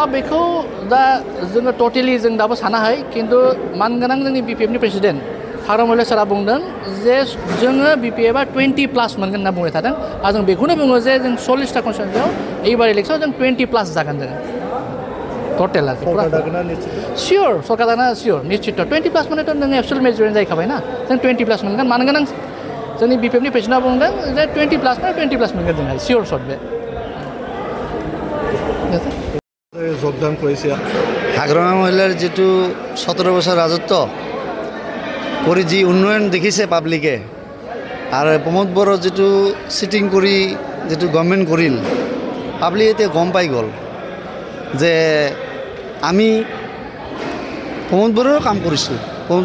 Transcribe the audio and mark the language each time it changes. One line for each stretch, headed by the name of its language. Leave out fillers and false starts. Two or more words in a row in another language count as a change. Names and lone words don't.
Bodo: बेखौ दा जोङो टटेलि जों दाबो सानाखै खिन्थु मानगोनां जोंनि बिपिएफनि प्रेसिडेन्ट हाग्रामा महिलारि सारा बुंदों जे जोङो बिपिएफआ 20+ मोनगोन होनना बुंबाय थादों आरो जों बेखौनो बुङो जे जों 40टा कन्स्टिटुएन्सियाव एबार इलेक्सनाव जों 20+ जागोन जोङो टटेल सियर सरकार दाना सियर निश्चित 20+ मानेथ' नों
English: absolute majority
Bodo: जाहैखाबाय ना जों 20+ मोनगोन मानगोनां जोंनि बिपिएफनि प्रेसिडेन्टआ बुंदों जे 20+ मोनगोन जोंहा
English: sure shot
Bodo: बे
Assamese: যোগদান কৰিছে হাগ্ৰামা মহিলাৰ যেটো 17 বছৰ ৰাজত্ব কৰি যি উন্নয়ন দেখিছে পাব্লিকে আৰু প্ৰমোদ বড়ো যেটো সিটিং কৰি যেটো গভৰ্নমেণ্ট কৰিল পাব্লিকে এতিয়া গম পাই গ'ল যে আমি প্ৰমোদ বড়োৰ কাম কৰিছোঁ প্ৰমোদ